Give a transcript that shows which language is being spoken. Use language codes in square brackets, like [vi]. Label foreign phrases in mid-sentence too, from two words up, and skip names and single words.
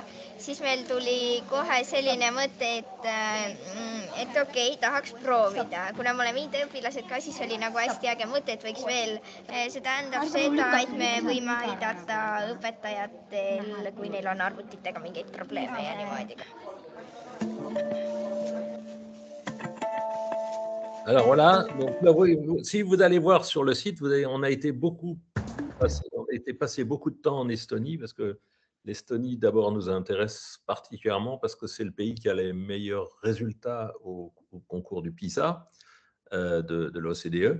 [et] Siis meil tuli kohe selline mõte, et okei, tahaks proovida. Kuna me oleme IT-õpilased ka, siis oli nagu hästi äge mõte, et võiks veel. See tähendab seda, et me võime aidata õpetajatel, kui neil on arvutitega mingeid probleeme ja niimoodi. [fr] Alors voilà, donc là, si vous allez voir sur le site, on a été passé beaucoup de temps en Estonie parce que l'Estonie d'abord nous intéresse particulièrement parce que c'est le pays qui a les meilleurs résultats au concours du PISA de l'OCDE.